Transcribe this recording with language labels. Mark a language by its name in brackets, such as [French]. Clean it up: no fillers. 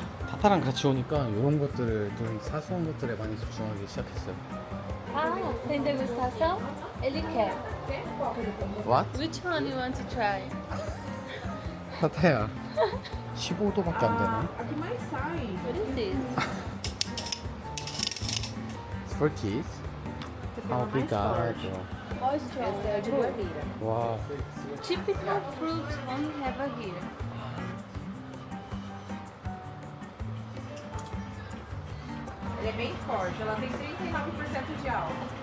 [Korean] 타타랑 같이 오니까 이런 것들을 좀 사소한 것들에 많이 집중하기 시작했어요. [Portuguese] Ah, tem degustação? Ele quer. [English] What? Which one you want to try? [Korean] 타타야 15도밖에 안 되네. [English] What is this? It's for kids. [Portuguese] Obrigado. [English] Oyster. 와. Typical fruits only have here. [Portuguese] Ele é bem forte, ela tem 39% de álcool.